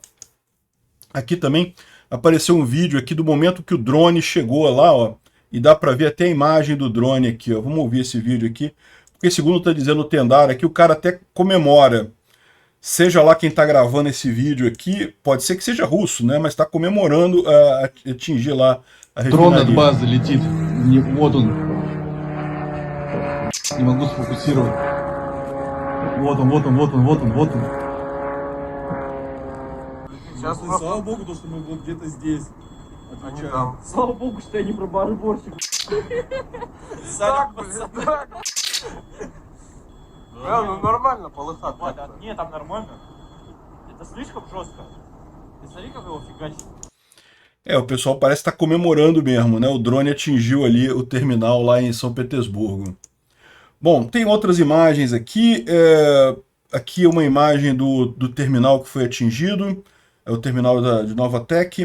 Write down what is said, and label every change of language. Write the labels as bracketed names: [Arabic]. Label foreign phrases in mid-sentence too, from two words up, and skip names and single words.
[Portuguese] Aqui também apareceu um vídeo aqui do momento que o drone chegou lá, ó, e dá para ver até a imagem do drone aqui, ó. Vamos ouvir esse vídeo aqui, porque segundo está dizendo o Tendar aqui, o cara até comemora. Seja lá quem está gravando esse vídeo aqui, pode ser que seja russo, né? Mas está comemorando a atingir lá a [Russian] Дрон [Portuguese] refinaria. [Russian] от базы летит. Вот он. Не могу сфокусировать. Вот он, вот он, вот он, вот он, вот он. Сейчас Слава богу, то, что мы вот где-то здесь отвечаем. Слава богу, что я не пробарборщик. Ну нормально, полыхать. Не, там нормально. Это слишком жестко. Ты смотри, как его фигачит. [Portuguese] O pessoal parece estar comemorando mesmo, né? O drone atingiu ali o terminal lá em São Petersburgo. Bom, tem outras imagens aqui. Aqui é uma imagem do terminal que foi atingido. É o terminal de Novatek.